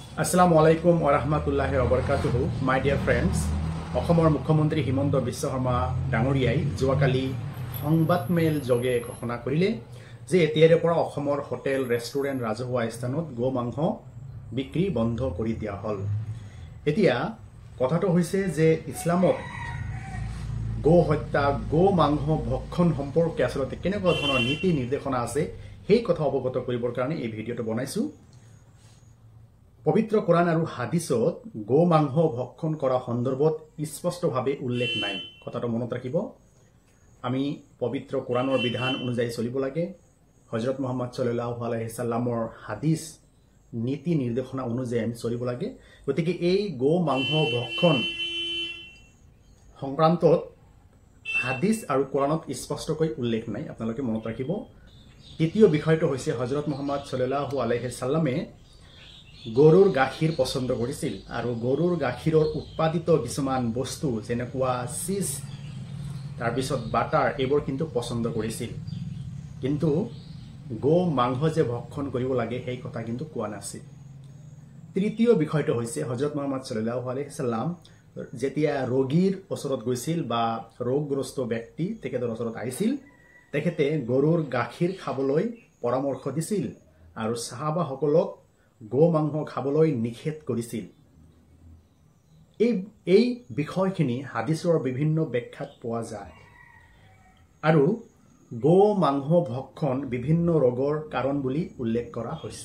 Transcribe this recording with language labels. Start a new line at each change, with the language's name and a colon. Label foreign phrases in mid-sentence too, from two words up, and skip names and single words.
Arabic: السلام عليكم ورحمة الله وبركاته,
English: my dear friends.
Assamese: অসমৰ মুখ্যমন্ত্ৰী হিমন্ত বিশ্ব শৰ্মা ডাঙৰীয়াই যোৱাকালি সংবাদমেল যোগে ঘোষণা কৰিলে যে এতিয়াৰে পৰা অসমৰ হোটেল ৰেষ্টুৰেণ্ট ৰাজহুৱা স্থানত গো মাংস বিক্ৰী বন্ধ কৰি দিয়া হ'ল। এতিয়া কথাটো হৈছে যে ইছলামত গো হত্যা গো মাংস ভক্ষণ সম্পৰ্কে আসলতে কেনেকুৱা ধৰণৰ নীতি নিৰ্দেশনা আছে সেই কথা অৱগত কৰিবৰ কাৰণে এই ভিডিঅটো বনাইছো। পবিত্ৰ কোৰাণ আৰু হাদিছত গো মাংস ভক্ষণ কৰা সন্দৰ্ভত স্পষ্টভাৱে উল্লেখ নাই। কথাটো মনত ৰাখিব, আমি পবিত্ৰ কোৰাণৰ বিধান অনুযায়ী চলিব লাগে। হযৰত মুহাম্মদ
Arabic: صلى الله عليه سلم
Assamese: হাদিস নীতি নিৰ্দেশনা অনুযায়ী আমি চলিব লাগে। গতিকে এই গো মাংস ভক্ষণ সংক্ৰান্তত হাদিস আৰু কোৰাণত স্পষ্টকৈ উল্লেখ নাই, আপোনালোকে মনত ৰাখিব। তৃতীয় বিষয়টো হৈছে হযৰত মুহাম্মদ
Arabic: صلى الله عليه سلم
Assamese: গৰুৰ গাখীৰ পছন্দ কৰিছিল আৰু গৰুৰ গাখীৰৰ উৎপাদিত কিছুমান বস্তু যেনেকুৱা চিজ তাৰপিছত বাটাৰ এইবোৰ কিন্তু পছন্দ কৰিছিল, কিন্তু গো মাংস যে ভক্ষণ কৰিব লাগে সেই কথা কিন্তু কোৱা নাছিল। তৃতীয় বিষয়টো হৈছে হযৰত মুহাম্মদ
Arabic: صلى الله عليه سلم
Assamese: যেতিয়া ৰোগীৰ ওচৰত গৈছিল বা ৰোগগ্ৰস্ত ব্যক্তি তেখেতৰ ওচৰত আহিছিল, তেখেতে গৰুৰ গাখীৰ খাবলৈ পৰামৰ্শ দিছিল আৰু সাহাবাসকলক গো মাংস খাবলৈ নিষেধ কৰিছিল। এই বিষয়খিনি হাদিছৰ বিভিন্ন ব্যাখ্যাত পোৱা যায় আৰু গো মাংস ভক্ষণ বিভিন্ন ৰোগৰ কাৰণ বুলি উল্লেখ কৰা হৈছে।